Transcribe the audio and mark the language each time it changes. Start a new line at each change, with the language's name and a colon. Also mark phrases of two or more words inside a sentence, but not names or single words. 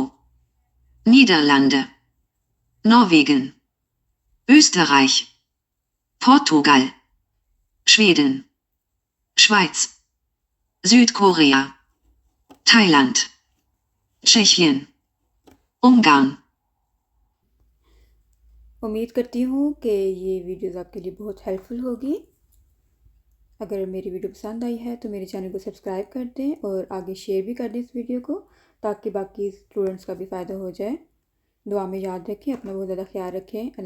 German: Niederlande. Norwegen. Österreich. Portugal. Schweden. Schweiz. Südkorea. Thailand. Tschechien. Ungarn.
Hindi: उम्मीद करती हूँ कि ये वीडियोस आपके लिए बहुत हेल्पफुल होगी। अगर मेरी वीडियो पसंद आई है तो मेरे चैनल को सब्सक्राइब कर दें और आगे शेयर भी कर दें इस वीडियो को, ताकि बाकी स्टूडेंट्स का भी फ़ायदा हो जाए। दुआ में याद रखें, अपना बहुत ज़्यादा ख्याल रखें।